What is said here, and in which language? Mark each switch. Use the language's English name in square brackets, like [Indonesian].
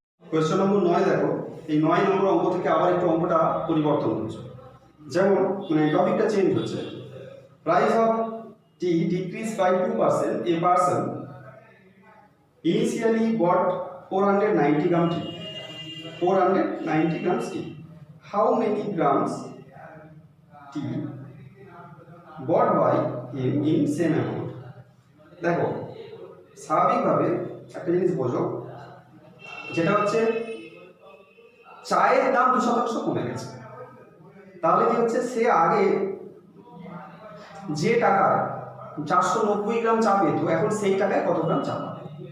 [Bangla] Question নম্বর 9 দেখো, এই 9 নম্বর অঙ্ক থেকে আবার একটু অঙ্কটা পরিবর্তন হচ্ছে, যেমন মানে টপিকটা চেঞ্জ হচ্ছে। [English] Price of tea decrease by 2%, a person initially bought 490 gram tea, 490 grams tea. How many grams tea bought by him in same amount? [Bangla] দেখো স্বাভাবিকভাবে একটা জিনিস বোঝো, যেটা হচ্ছে চায়ের দাম 2% কমে গেছে, তাহলে কি হচ্ছে, সে আগে যে টাকায় 490 গ্রাম চা পেত, এখন সেই টাকায় কত গ্রাম চা পাবে।